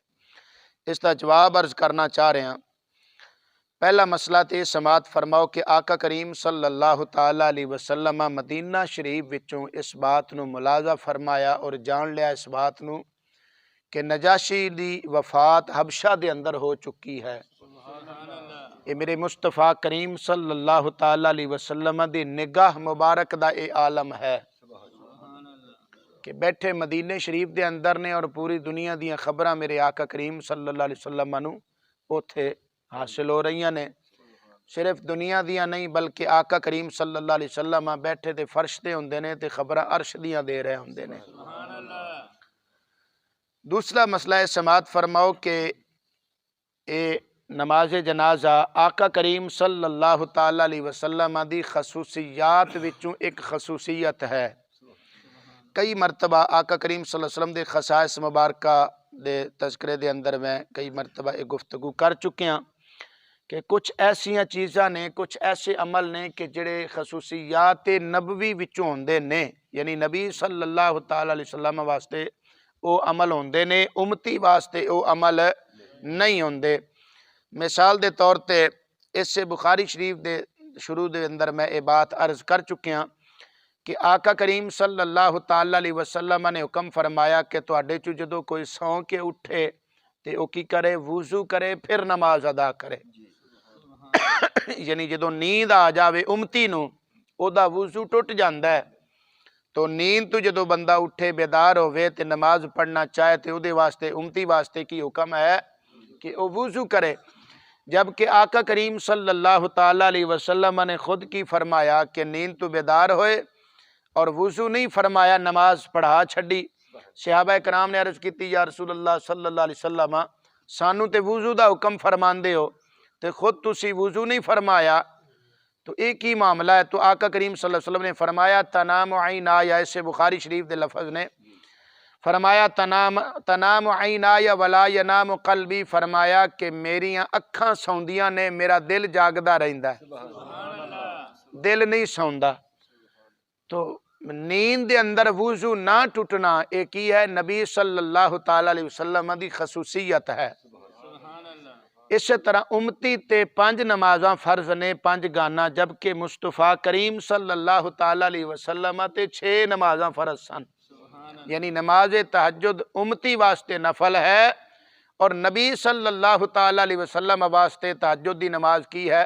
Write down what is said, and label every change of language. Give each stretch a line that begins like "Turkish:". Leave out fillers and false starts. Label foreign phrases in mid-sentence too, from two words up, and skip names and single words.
Urdu: اس کا جواب عرض کرنا چاہ رہے ہیں۔
Punjabi: پہلا مسئلہ تے سماعت فرماؤ کہ آقا کریم صلی اللہ تعالی علیہ وسلم مدینہ شریف وچوں اس بات نو ملاحظہ فرمایا اور جان لیا اس بات نو کہ نجاشی دی وفات حبشہ دے اندر ہو چکی ہے۔ یہ میرے مصطفیٰ کریم صلی اللہ تعالی علیہ وسلم دی نگاہ مبارک دا اے عالم ہے کہ بیٹھے مدینہ شریف دے اندر نے اور پوری دنیا دیاں خبراں میرے آقا کریم صلی اللہ علیہ وسلم نو اوتھے حاصل ہو رہی نے۔ صرف دنیا دیاں نہیں بلکہ آقا کریم صلی اللہ علیہ وسلم بیٹھے تے فرش تے ہوندے نے تے خبراں عرش دیاں دے رہے ہوندے نے۔ دوسرا مسئلہ ہے سماعت فرماؤ کہ اے نماز جنازہ آقا کریم صلی اللہ تعالی علیہ وسلم دی خصوصیات وچوں ایک خصوصیت ہے۔ کئی مرتبہ آقا کریم صلی اللہ علیہ وسلم دے خصائص مبارکہ دے تذکرے دے اندر میں کئی مرتبہ ایک گفتگو کر چکے ہیں کہ کچھ ایسیاں چیزاں نے، کچھ ایسے عمل نے کہ جڑے خصوصیات نبوی وچوں ہوندے نے، یعنی نبی صلی اللہ تعالی علیہ وسلم واسطے او عمل ہوندے نے، امتی واسطے او عمل نہیں ہوندے۔ مثال دے طور تے اس سے بخاری شریف دے شروع دے اندر میں یہ بات عرض کر چکے ہیں کہ آقا کریم صلی اللہ تعالی علیہ وسلم نے حکم فرمایا کہ تواڈے چوں جدوں کوئی سو کے اٹھے تے او کی کرے؟ وضو کرے پھر نماز ادا کرے۔ یعنی جدوں نیند آ جاوے امتی نو او دا وضو ٹوٹ جاندا ہے، تو نیند تو جدوں بندہ اٹھے بیدار ہوئے تے نماز پڑھنا چاہے تے او دے واسطے امتی واسطے کی حکم ہے کہ او وضو کرے۔ جبکہ آقا کریم صلی اللہ تعالی علیہ وسلم نے خود کی فرمایا کہ نیند تو بیدار ہوئے اور وضو نہیں فرمایا، نماز پڑھا چھڈی۔ صحابہ کرام نے عرض کی یا رسول اللہ صلی اللہ علیہ وسلم سانو تے وضو دا حکم فرماندے ہو تے خود تسی وضو نہیں فرمایا، تو ایک ہی معاملہ ہے۔ تو آقا کریم صلی اللہ علیہ وسلم نے فرمایا
Arabic: تنام عینایا،
Punjabi: ایسے بخاری شریف دے لفظ نے فرمایا
Arabic: تنام عینایا ولا ینام قلبی،
Punjabi: فرمایا کہ میریاں اکھاں سوندیاں نے، میرا دل جاگدا رہندا ہے، دل نہیں سوندا۔ تو نیند دے اندر وضو نہ ٹوٹنا ایک ہی ہے نبی صلی اللہ تعالی علیہ وسلم دی خصوصیت ہے۔ اسی طرح امتی تے 5 نمازاں فرض نے 5 گانا، جبکہ مصطفیٰ کریم صلی اللہ تعالی علیہ وسلم تے 6 نمازاں فرض سن۔ یعنی نماز تہجد امتی واسطے نفل ہے اور نبی صلی اللہ تعالی علیہ وسلم واسطے تہجد دی نماز کی ہے؟